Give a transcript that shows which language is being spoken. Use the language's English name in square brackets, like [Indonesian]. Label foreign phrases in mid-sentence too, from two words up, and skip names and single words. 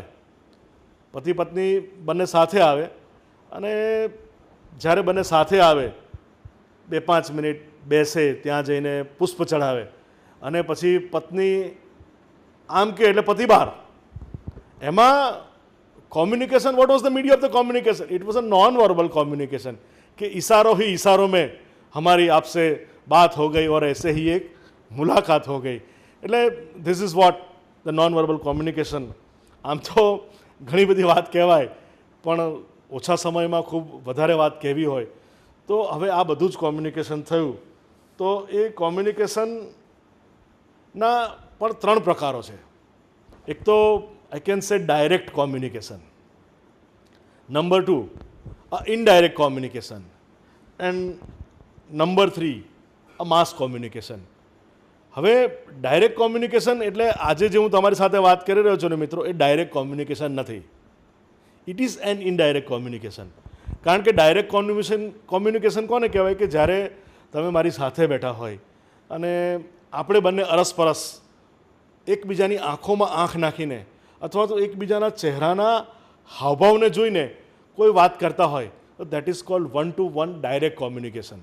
[Gujarati] પતિ પત્ની બંને સાથે આવે અને જ્યારે બંને સાથે આવે 2-5 મિનિટ બેસે, ત્યાં જઈને પુષ્પ ચઢાવે અને પછી પત્ની આમ કે એટલે પતિ બહાર. [English] એમાં communication, what was the media of the communication? It was a non verbal communication [Hindi] कि इशारों ही इशारों में हमारी आपसे बात हो गई और ऐसे ही एक मुलाकात हो गई. [English] એટલે this is what the non verbal communication. [Gujarati] આમ તો ઘણી બધી વાત કહેવાય પણ ઓછા સમયમાં ખૂબ વધારે વાત કહેવી હોય તો હવે આ બધું જ કોમ્યુનિકેશન થયું. તો એ કોમ્યુનિકેશનના પણ 3 પ્રકારો છે. [English] એક તો I can say direct communication. Number 2, indirect communication. And number 3, a mass communication. [Gujarati] હવે [English] direct communication [Gujarati] એટલે આજે જે હું તમારી સાથે વાત કરી રહ્યો છું ને મિત્રો, એ [English] direct communication [Gujarati] નથી. [English] It is an indirect communication. [Gujarati] કારણ કે [English] direct communication [Gujarati] કોને કહેવાય કે જ્યારે તમે મારી સાથે બેઠા હોય અને આપણે બંને અરસપરસ એકબીજાની આંખોમાં આંખ નાખીને અથવા તો એકબીજાના ચહેરાના હાવભાવને જોઈને કોઈ વાત કરતા હોય તો [English] that is called 1 to 1 direct communication.